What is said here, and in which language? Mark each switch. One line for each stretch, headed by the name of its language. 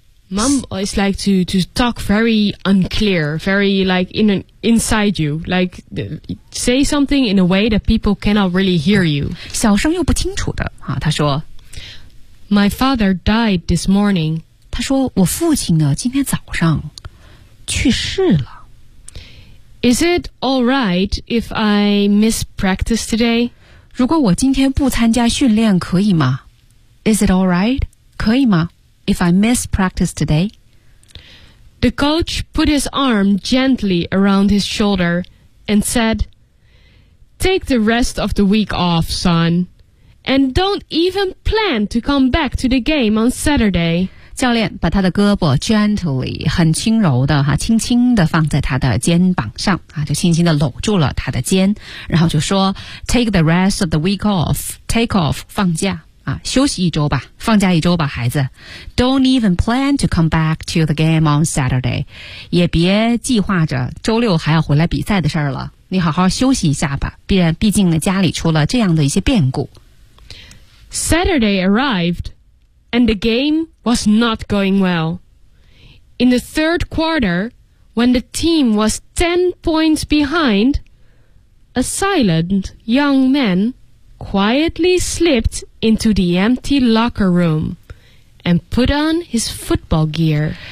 English: Mumble is like to talk very unclear, very like inside you, like say something in a way that people cannot really hear you.
Chinese: 小声又不清楚的啊，他说
English: My father died this morning.
Chinese: 他说我父亲呢今天早上去世了。
English: Is it all right if I miss practice today?
Chinese: 如果我今天不参加训练可以吗
English: Is it all right?
Chinese: 可以吗
English: If I miss practice today? The coach put his arm gently around his shoulder and said, Take the rest of the week off, son. And don't even plan to come back to the game on Saturday.
Chinese: 教练把他的胳膊 gently, 很轻柔的哈轻轻的放在他的肩膀上啊就轻轻的搂住了他的肩然后就说
English: Take the rest of the week off, take off,
Chinese: 放假。啊，休息一周吧，放假一周吧，孩子。
English: Don't even plan to come back to the game on Saturday.
Chinese: 也别计划着周六还要回来比赛的事儿了。你好好休息一下吧，毕竟呢家里出了这样的一些变故。
English: Saturday arrived, and the game was not going well. In the third quarter, when the team was 10 points behind, a silent young man quietly slipped into the empty locker room and put on his football gear.